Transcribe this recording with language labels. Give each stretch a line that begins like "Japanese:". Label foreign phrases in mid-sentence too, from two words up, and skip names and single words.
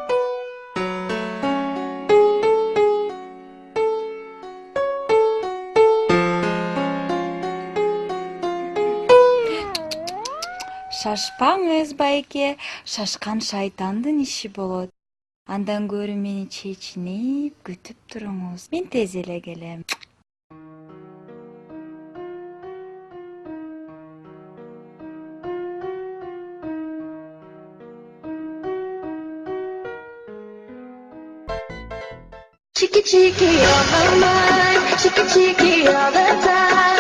Kyrgyz: Шашпаңыз байке, шашкан шайтандын иши болот. Андан көрү мени чечинип күтүп туруңуз. Мен тез эле келем.
English: Cheeky cheeky on my mind, cheeky cheeky all the time.